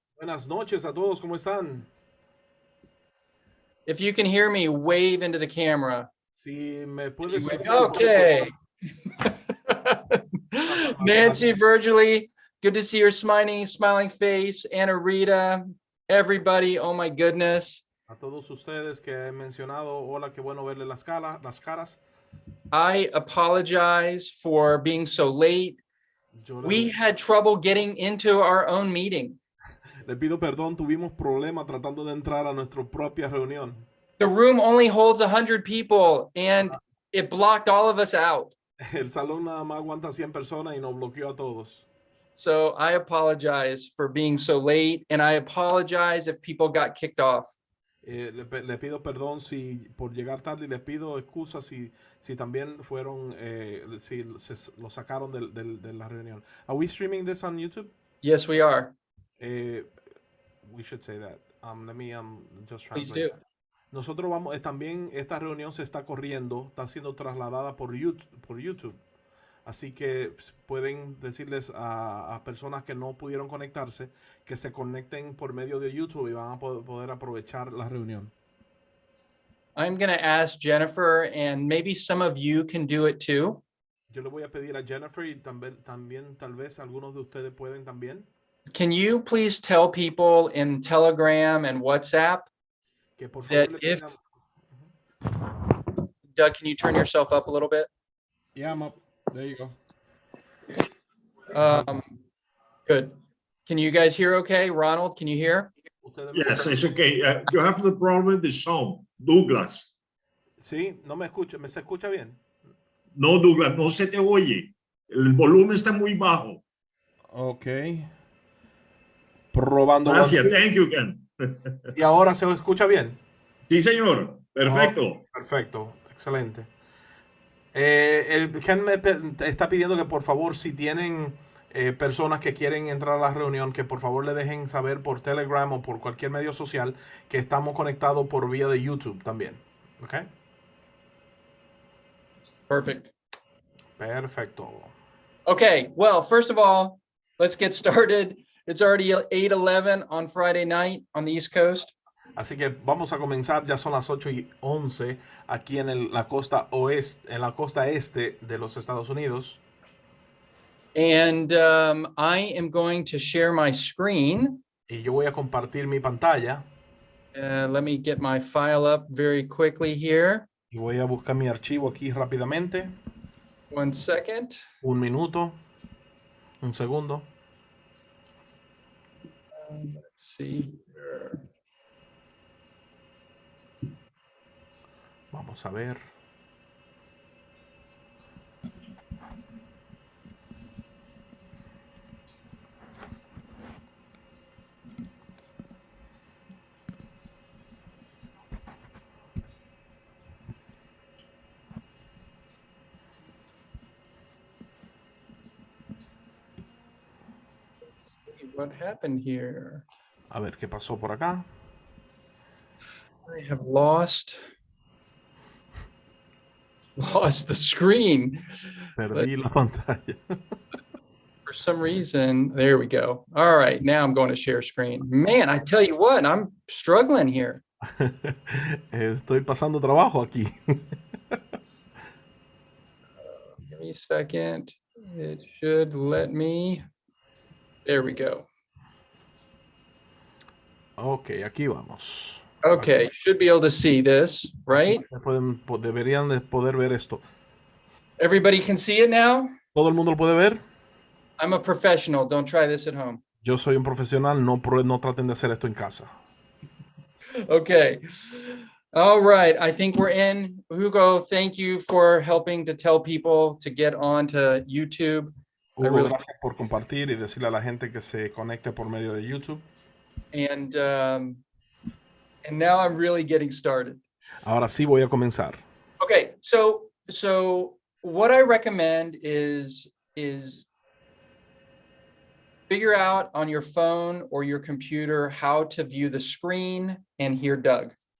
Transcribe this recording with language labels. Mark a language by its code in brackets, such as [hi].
[es] Buenas noches a todos. ¿Cómo están? [en] If you can hear me, wave into the camera. [es] Si me puedes escuchar. [en] Okay. Nancy, Virgily, good to see your smiling face. Anna Rita, everybody. Oh my goodness. [es] A todos ustedes que he mencionado, hola, qué bueno verle las caras. [en] I apologize for being so late. We had trouble getting into our own meeting. [es] Le pido perdón, tuvimos problemas tratando de entrar a nuestra propia reunión. [en] The room only holds 100 people and it blocked all of us out. [es] El salón nada más aguanta 100 personas y nos bloqueó a todos. [en] So I apologize for being so late, and I apologize if people got kicked off. [es] Le pido perdón por llegar tarde y le pido excusas si también fueron, si lo sacaron de la reunión. [en] Are we streaming this on YouTube? Yes, we are. We should say that. Let me just Please translate. do. [es] Nosotros vamos, también esta reunión se está corriendo, está siendo trasladada por YouTube. Así que pueden decirles a personas que no pudieron conectarse que se conecten por medio de YouTube y van a poder aprovechar la reunión. [en] I'm going to ask Jennifer, and maybe some of you can do it too. [es] Yo le voy a pedir a Jennifer y también tal vez algunos de ustedes pueden también. [en] Can you please tell people in Telegram and WhatsApp [es] Que por [en] that [es] favor [en] if... Doug, can you turn yourself up a little bit? Yeah, I'm up. There you go. Good. Can you guys hear okay? Ronald, can you hear? Yes, it's okay. You have the problem with the sound, Douglas. [es] Sí, no me escucha. ¿Me se escucha bien? No, Douglas, no se te oye. El volumen está muy bajo. Ok. Probando. Gracias, [en] thank you, Ken. [es] ¿Y ahora se escucha bien? Sí, señor. Perfecto. Oh, perfecto. Excelente. Ken me está pidiendo que por favor, si tienen personas que quieren entrar a la reunión, que por favor le dejen saber por Telegram o por cualquier medio social que estamos conectados por vía de YouTube también. ¿Ok? [en] Perfect. [es] Perfecto. [en] Okay, well, first of all, let's get started. It's already 8:11 on Friday night on the East Coast. [es] Así que vamos a comenzar, ya son las 8:11 aquí en la costa oeste, en la costa este de los Estados Unidos. [en] And I am going to share my screen. [es] Y yo voy a compartir mi pantalla. [en] Let me get my file up very quickly here. [es] Y voy a buscar mi archivo aquí rápidamente. [en] 1 second. [es] Un minuto. Un segundo. [en] Let's see here. [es] Vamos a ver. [en] What happened here? [es] A ver qué pasó por acá. [en] I have lost the screen. [es] Perdí la pantalla. [en] For some reason, there we go. All right, now I'm going to share screen. Man, I tell you what, I'm struggling here. [es] Estoy pasando trabajo aquí. [en] Give me a second. It should let me. There we go. [es] Ok, aquí vamos. [en] Okay, should be able to see this, right? [es] Deberían de poder ver esto. [en] Everybody can see it now? [es] ¿Todo el mundo lo puede ver? [en] I'm a professional. Don't try this at home. [es] Yo soy un profesional, no traten de hacer esto en casa. [en] Okay. All right. I think we're in. Hugo, thank you for helping to tell people to get on to YouTube. [es] Hugo, gracias por compartir y decirle a la gente que se conecte por medio de YouTube. [en] And now I'm really getting started. [es] Ahora sí voy a comenzar. [en] Okay, so what I recommend is figure out on your phone or your computer how to view the screen and hear Doug.